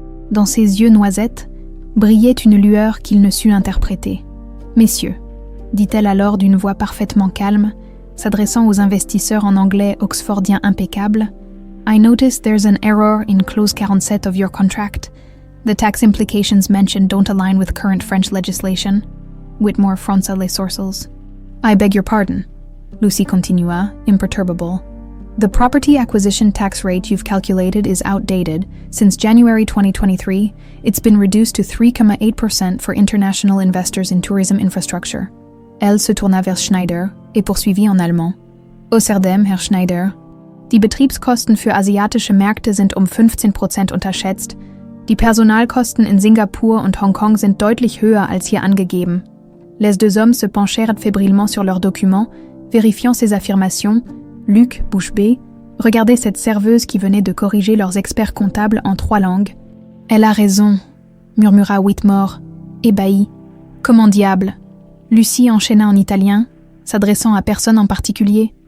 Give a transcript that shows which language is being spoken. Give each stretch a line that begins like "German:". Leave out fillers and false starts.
French: Dans ses yeux noisettes, brillait une lueur qu'il ne sut interpréter. « Messieurs », dit-elle alors d'une voix parfaitement calme, s'adressant aux investisseurs en anglais oxfordien impeccable, «
English: I notice there's an error in clause 47 of your contract. The tax implications mentioned don't align with current French legislation. »
French: Whitmore fronça les sourcils.
English: « I beg your pardon »,
French: Lucy continua, imperturbable.
English: The property acquisition tax rate you've calculated is outdated. Since January 2023, it's been reduced to 3,8% for international investors in tourism infrastructure.
French: Elle se tourna vers Schneider et poursuivit en allemand.
German: Außerdem, Herr Schneider, die Betriebskosten für asiatische Märkte sind 15% unterschätzt. Die Personalkosten in Singapur und Hongkong sind deutlich höher als hier angegeben.
French: Les deux hommes se penchèrent fébrilement sur leurs documents, vérifiant ces affirmations. Luc, bouche bée, regardait cette serveuse qui venait de corriger leurs experts comptables en 3 langues. « Elle a raison », murmura Whitmore, ébahi. « Comment diable ?» Lucie enchaîna en italien, s'adressant à personne en particulier.